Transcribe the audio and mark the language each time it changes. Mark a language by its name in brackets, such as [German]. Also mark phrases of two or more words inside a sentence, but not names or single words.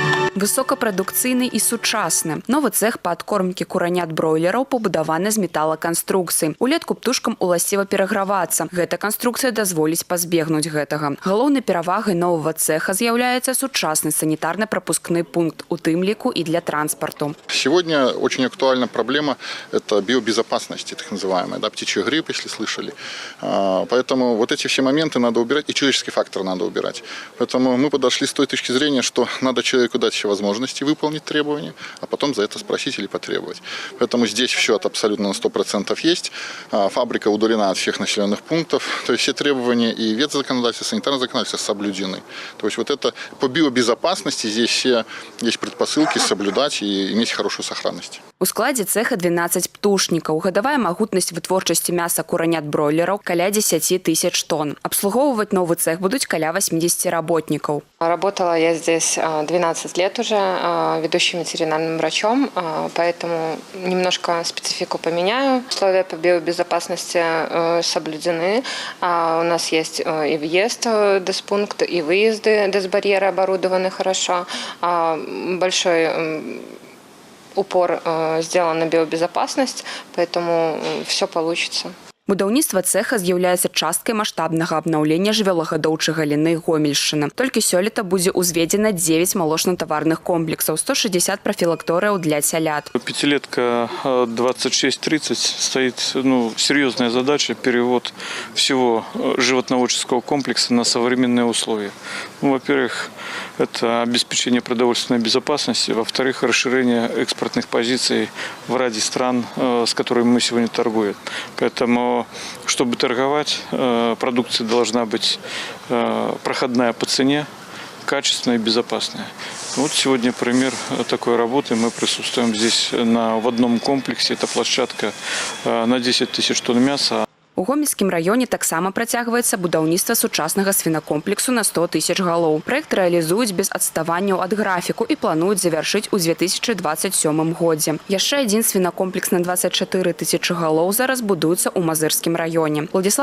[Belarusian] Высокапрадукцыйны і сучасны. Новы цэх па адкормкі куранят-бройлераў пабудаваны з металаканструкцый. Улетку птушкам уласціва перагравацца. Гэта канструкцыя дазволіць пазбегнуць гэтага. Галоўнай перавагай новага цеха з'яўляецца сучасны санітарна-пропускны пункт, у тым ліку і для транспорту. [Russian] Сегодня очень актуальна проблема – это биобезопасности, так называемая, да, птичий грипп, если слышали. Поэтому вот эти все моменты надо убирать, и человеческий фактор надо убирать. Поэтому мы подошли с той точки зрения, что надо человеку дать все возможности выполнить требования, а потом за это спросить или потребовать. Поэтому здесь все абсолютно на 100% есть. Фабрика удалена от всех населенных пунктов. То есть все требования и ветзаконодательства, санитарное законодательство соблюдены. То есть вот это по биобезопасности здесь все есть предпосылки соблюдать и иметь хорошую сохранность. [Belarusian] У складзе цеха 12 птушнікаў. Гадавая магутнасць вытворчасці мяса куранят-бройлераў каля 10 тысяч тонн. Абслугоўваць новы цех будуць каля 80 работников. [Russian] Работала я здесь 12 лет уже ведущим ветеринарным врачом, поэтому немножко специфику поменяю. Условия по биобезопасности соблюдены. У нас есть и въезд дезпункт, и выезды дезбарьеры оборудованы хорошо. Большой упор сделан на биобезопасность, поэтому все получится. [Belarusian] Будаўніцтва цеха з'яўляецца часткай маштабнага абнаўлення жывёлагадоўчай галіны Гомельшчыны. Толькі сёлета будзе ўзведзена 9 малочна-таварных комплексаў, 160 профилакторыяў для цялят. [Russian] Пятилетка 26-30 стоит серьезная задача – перевод всего животноводческого комплекса на современные условия. Во-первых, это обеспечение продовольственной безопасности, во-вторых, расширение экспортных позиций в ряде стран, с которыми мы сегодня торгуем. Поэтому, чтобы торговать, продукция должна быть проходная по цене, качественная и безопасная. Вот сегодня пример такой работы. Мы присутствуем здесь в одном комплексе. Это площадка на 10 тысяч тонн мяса. [Belarusian] У Гомельскім раёне таксама працягваецца будаўніцтва сучаснага свінакомплексу на 100 тысяч галоў. Праект рэалізуюць без адставанняў ад графіку і плануюць завяршыць у 2027 годзе. Яшчэ адзін свінакомплекс на 24 тысячы галоў зараз будуецца ў Мазырскім раёне.